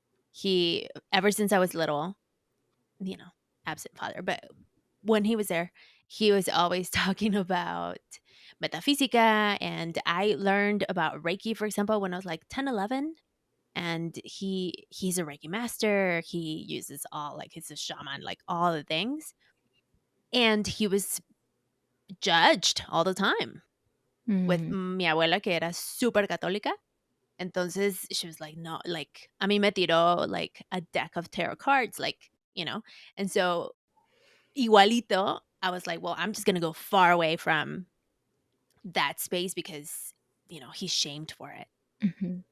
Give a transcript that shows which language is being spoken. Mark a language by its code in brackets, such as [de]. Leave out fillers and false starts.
[en] He ever since I was little, you know, absent father, but when he was there, he was always talking about metaphysica, and I learned about Reiki, for example, when I was like 10, 11. And he's a Reiki master. He uses all like he's a shaman, like all the things. And he was judged all the time with Mm, [es] mi abuela, que era súper católica. [en] Entonces she was like, no, like, a mí me tiró like a deck of tarot cards, like, you know? And so, igualito, I was like, well, I'm just going to go far away from that space because, he's shamed for it. mhm.